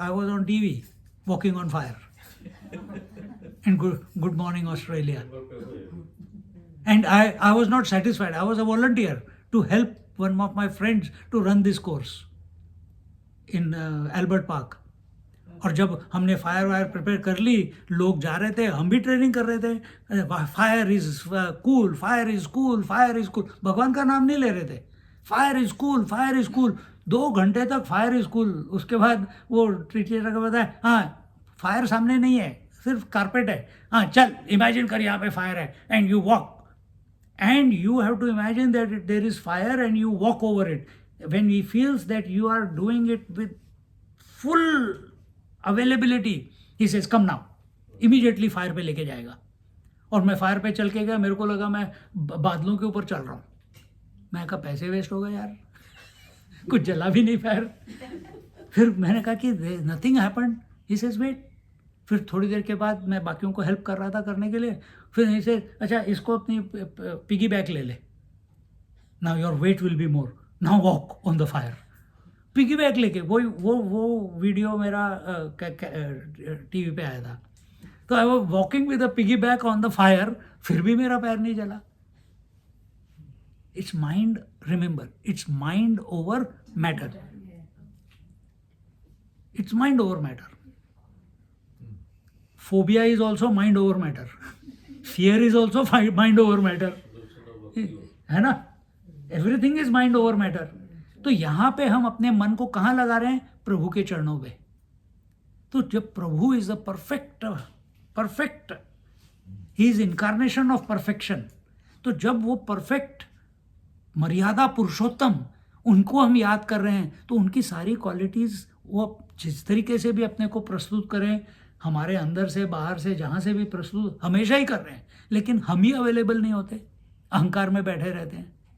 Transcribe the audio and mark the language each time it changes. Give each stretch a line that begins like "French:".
English: I was on TV, walking on fire. And Good Morning Australia. And I was not satisfied. I was a volunteer to help one of my friends to run this course in Albert Park.
Hindi: और जब हमने fire wire prepare कर ली, लोग जा रहे थे, हम भी ट्रेनिंग कर रहे थे,
English: fire is cool,
Hindi: fire is cool, fire is cool, भगवान का नाम नहीं ले रहे थे, fire is cool, fire is cool, 2 घंटे तक फायर इज कूल। उसके बाद वो टीचर को बताया, हाँ फायर सामने नहीं है, सिर्फ कारपेट है, हाँ चल इमेजिन कर यहाँ पे फायर है,
English: And you walk, and you have to imagine that there is fire and you walk over it. When he feels that you are doing it with full availability, he says come now, immediately fire
Hindi: पे लेके जाएगा। और मैं fire पे चल के गया, मेरे को लगा मैं बादलों के ऊपर चल रहा हूँ। मैं कहा पैसे वेस्ट हो गए यार, कुछ जला भी नहीं फायर। फिर मैंने कहा कि
English: Nothing happened. He says wait.
Hindi: फिर थोड़ी देर के बाद मैं बाकियों को हेल्प कर रहा था करने के लिए, फिर ऐसे अच्छा इसको अपनी पिगी बैक ले ले,
English: Now your weight will be more, now walk on the fire.
Hindi: Piggy back लेके वो वीडियो मेरा टीवी पे आया था, तो
English: I was walking with a piggyback on the fire,
Hindi: फिर भी मेरा पैर नहीं जला।
English: It's mind, remember, it's mind over matter, it's mind over matter. Phobia is also mind over matter. Fear is also mind over matter.
Hindi: है ना?
English: Everything is mind over matter.
Hindi: तो यहाँ पे हम अपने मन को कहाँ लगा रहे हैं? प्रभु के चरणों पे। तो जब प्रभु
English: Is the perfect, he is incarnation of perfection.
Hindi: तो जब वो परफेक्ट मर्यादा पुरुषोत्तम, उनको हम याद कर रहे हैं, तो उनकी सारी क्वालिटीज वो जिस तरीके से भी अपने को प्रस्तुत करें, हमारे अंदर से बाहर से जहाँ से भी प्रस्तुत हमेशा ही कर रहे हैं, लेकिन हम ही अवेलेबल नहीं होते, अहंकार में बैठे रहते हैं।